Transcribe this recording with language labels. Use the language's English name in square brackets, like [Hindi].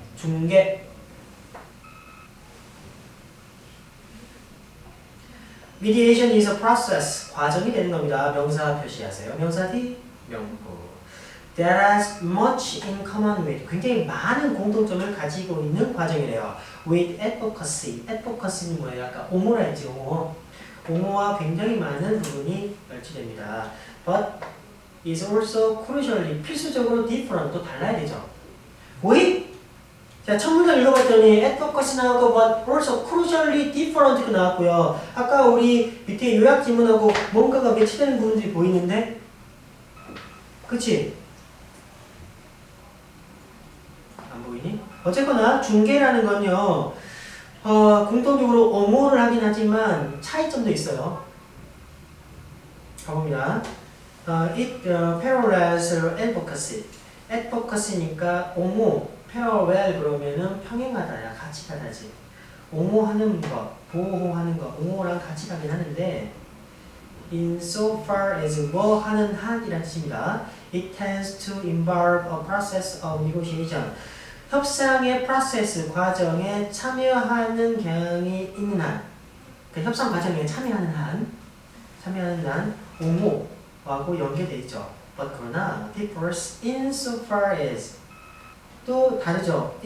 [Korean] 중개 mediation is a process 과정이 되는 겁니다. 명사 표시하세요. 명사 D 명부 that has much in common with 굉장히 많은 공통점을 가지고 있는 과정이래요. [English] with advocacy advocacy는 뭐예요? [Korean] 아까 옹호라 했지 옹호 옹호와 굉장히 많은 부분이 멸치됩니다. [English] but is also crucially 필수적으로 different 또 달라야 되죠. [Korean] 왜? 자, 첫 문장 읽어봤더니 advocacy 나오고 but also crucially different 나왔고요. 아까 우리 밑에 요약 지문하고 뭔가가 매치되는 부분들이 보이는데 그치? 안 보이니? 어쨌거나 중개라는 건요 공통적으로 옹호를 하긴 하지만 차이점도 있어요. [English] 가봅니다. It parallels advocacy. [Korean] advocacy니까 옹호, parallel 그러면은 평행하다야, 같이 가다지. 옹호하는 것, 보호하는 것, 옹호랑 같이 가긴 하는데 insofar as 뭐 하는 한이라는 뜻입니다. [English] It tends to involve a process of negotiation. [Korean] 협상의 프로세스 과정에 참여하는 경향이 있는 한, 그 협상 과정에 참여하는 한 옹호하고 연계돼 있죠. [English] But 그러나 differs insofar as 또 다르죠.